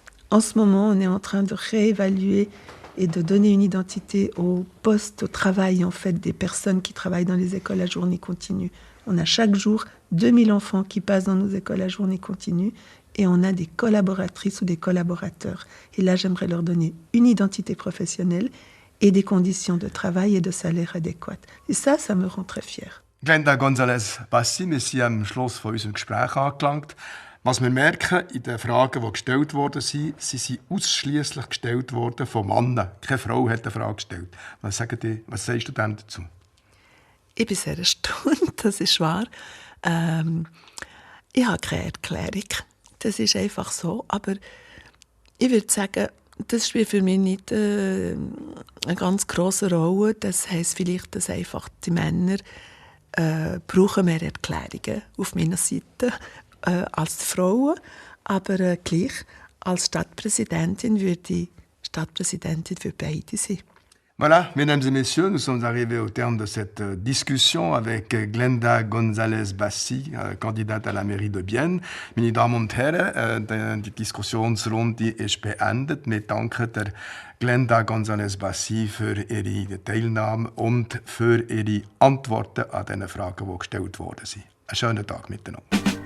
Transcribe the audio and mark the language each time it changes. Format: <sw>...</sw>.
<fr>En ce moment, on est en train de réévaluer et de donner une identité au poste, au travail en fait des personnes qui travaillent dans les écoles à journée continue. On a chaque jour 2000 enfants qui passent dans nos écoles à journée continue et on a des collaboratrices ou des collaborateurs. Et là, j'aimerais leur donner une identité professionnelle et des conditions de travail et de salaire adéquates. Et ça me rend très fière.</fr> <de>Glenda González-Bassi, wir sind am Schluss von unserem Gespräch angelangt. Was wir merken in den Fragen, die gestellt worden sind, sie sind ausschliesslich gestellt worden von Männern. Keine Frau hat eine Frage gestellt. Was sagst du dem dazu? Ich bin sehr erstaunt, das ist wahr. Ich habe keine Erklärung. Das ist einfach so. Aber ich würde sagen, das spielt für mich nicht eine ganz grosse Rolle. Das heisst vielleicht, dass einfach die Männer brauchen mehr Erklärungen auf meiner Seite als die Frauen. Aber gleich, als Stadtpräsidentin würde ich Stadtpräsidentin für beide sein.</de> <fr>Voilà, mesdames et messieurs, nous sommes arrivés au terme de cette discussion avec Glenda González-Bassi, candidate à la mairie de Bienne.</fr> <de>Meine Damen und Herren, die Diskussionsrunde ist beendet. Wir danken der Glenda González-Bassi für ihre Teilnahme und für ihre Antworten an diese Fragen, die gestellt worden sind. Einen schönen Tag miteinander.</de>